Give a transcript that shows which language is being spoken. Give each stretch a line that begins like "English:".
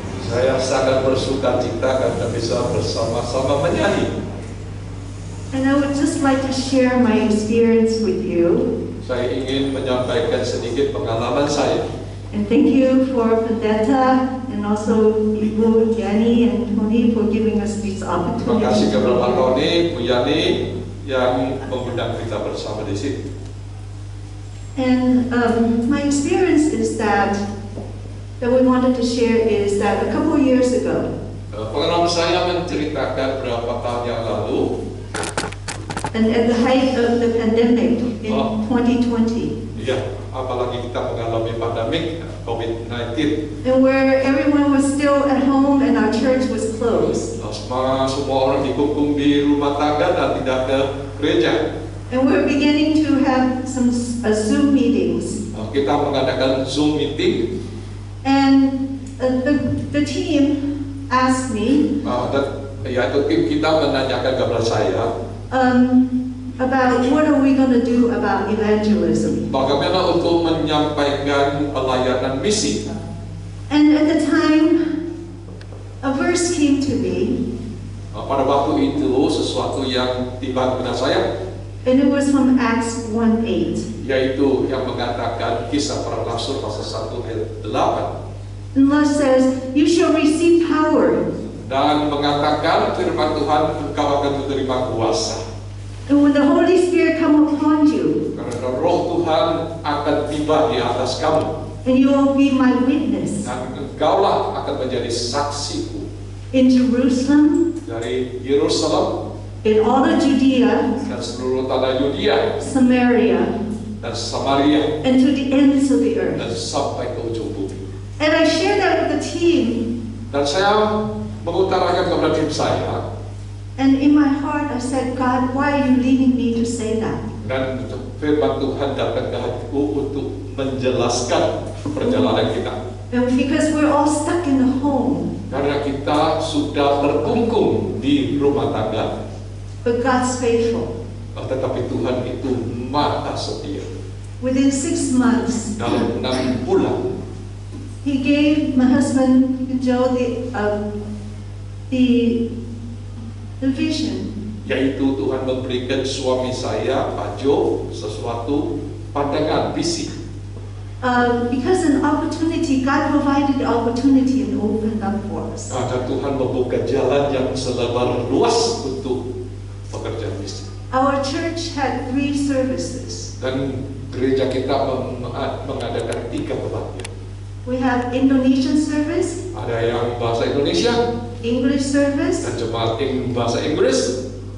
Indonesian: Saya sangat bersuka cita karena bisa bersama-sama menyanyi.
English: And I would just like to share my experience with you.
Indonesian: Saya ingin menyampaikan sedikit pengalaman saya.
English: And thank you for Pendeta and also Ibu Yani and Tony for giving us this
Indonesian: Terima kasih kepada Pak Tony, Bu Yani yang mengundang kita bersama di sini.
English: And my experience is that we wanted to share is that a couple of years ago,
Indonesian: Pengalaman saya menceritakan berapa tahun yang lalu,
English: and at the height of the pandemic in 2020,
Indonesian: ya, apalagi kita mengalami pandemik COVID-19.
English: and where everyone was still at home and our church was closed,
Indonesian: Semua orang dihukum di rumah tangga dan tidak ke gereja.
English: and we're beginning to have some Zoom meetings,
Indonesian: Kita mengadakan Zoom meeting,
English: and the team asked me
Indonesian: dan yaitu tim kita menanyakan kepada saya
English: about what are we going to do about evangelism.
Indonesian: bagaimana untuk menyampaikan pelayanan misi.
English: And at the time, a verse came to me,
Indonesian: Pada waktu itu sesuatu yang tiba kepada saya,
English: and it was from Acts 1:8.
Indonesian: yaitu yang mengatakan Kisah Para Rasul pasal 1 ayat 8,
English: And Lord says, you shall receive power.
Indonesian: dan mengatakan firman Tuhan, engkau akan menerima kuasa
English: And when the Holy Spirit come upon you,
Indonesian: karena Roh Tuhan akan tiba di atas kamu,
English: and you will be my witness
Indonesian: dan engkaulah akan menjadi saksiku
English: in Jerusalem,
Indonesian: dari Yerusalem
English: in all of Judea,
Indonesian: dan seluruh tanah Yudea
English: Samaria,
Indonesian: dan Samaria
English: and to the ends of the earth.
Indonesian: dan sampai ke ujung bumi.
English: And I shared that with the team,
Indonesian: Dan saya mengutarakan kepada tim saya,
English: and in my heart I said, God, why are you leading me to say that?
Indonesian: dan firman Tuhan datang ke hatiku untuk menjelaskan perjalanan kita.
English: And because we're all stuck in the home,
Indonesian: Karena kita sudah terkungkung di rumah tangga,
English: but God's faithful.
Indonesian: tetapi Tuhan itu maha setia.
English: Within 6 months,
Indonesian: Dalam 6 bulan,
English: He gave my husband Joe the vision.
Indonesian: yaitu Tuhan memberikan suami saya, Pak Jo, sesuatu pandangan, visi.
English: Because an opportunity, God provided the opportunity and opened up for us.
Indonesian: Dan Tuhan membuka jalan yang selebar luas untuk pekerjaan misi.
English: Our church had 3 services.
Indonesian: Dan gereja kita mengadakan 3 kebaktian.
English: We have Indonesian service,
Indonesian: Ada yang bahasa Indonesia,
English: English service,
Indonesian: dan jemaat bahasa Inggris,